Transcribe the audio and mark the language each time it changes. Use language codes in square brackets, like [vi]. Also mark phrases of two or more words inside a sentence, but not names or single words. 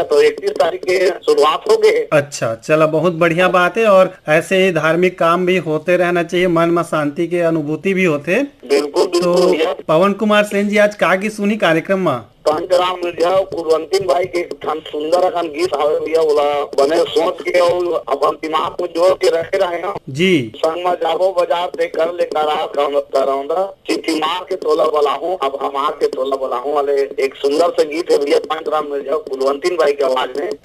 [hne] तो 31 तारीख के शुरुआत हो गए। अच्छा, चला बहुत बढ़िया बात है। और ऐसे ही धार्मिक काम भी होते रहना चाहिए, मन में शांति के अनुभूति भी होते। बिल्कुल। तो पवन कुमार सेन जी आज का की सुनी कार्यक्रम में पंचराम मिर्जा कुलवंती भाई के सुंदर अखन गीत आवे भैया बोला बने सोच के और अपन दिमाग में जोड़ के रखे रहे हैं जी। संग में जाबो बाजार से कर ले करौंदा चिट्ठी मार के तोला बोला हूँ अब हमार के तोला बोला हूँ वाले एक सुंदर से गीत है भैया पंचराम मिर्जा कुलवंती भाई की आवाज में।